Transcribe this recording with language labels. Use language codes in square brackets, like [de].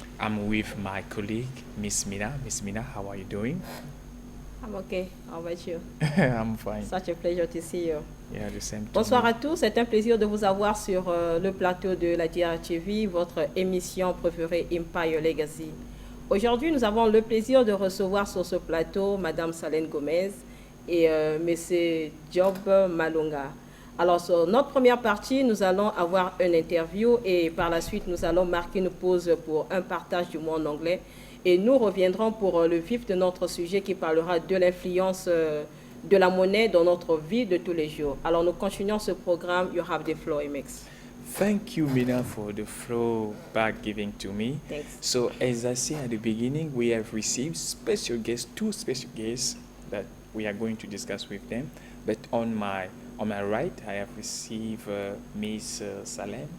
[en] I'm with my colleague, Miss Mina. Miss Mina, how are you doing? I'm okay. How about you? I'm fine. Such a pleasure to see you. Yeah, the same. [fr] Bonsoir à tous. C'est un plaisir de vous avoir sur le plateau de la DRTV, votre émission préférée Empire Legacy. Aujourd'hui, nous avons le plaisir de recevoir sur ce plateau Madame Salène Gomez et Monsieur Job Malonga. Alors, sur notre première partie, nous allons avoir une interview et par la suite, nous allons marquer une pause pour un partage du mot en anglais. Et nous reviendrons pour le vif de notre sujet qui parlera de l'influence de la monnaie dans notre vie de tous les jours. Alors, nous continuons ce programme. [en] You have the floor, MX. Thank you, Mina, for the flow back giving to me. Thanks. So, as I said at the beginning, we have received two special guests that we are going to discuss with them. But on my right, I have received Miss Salem.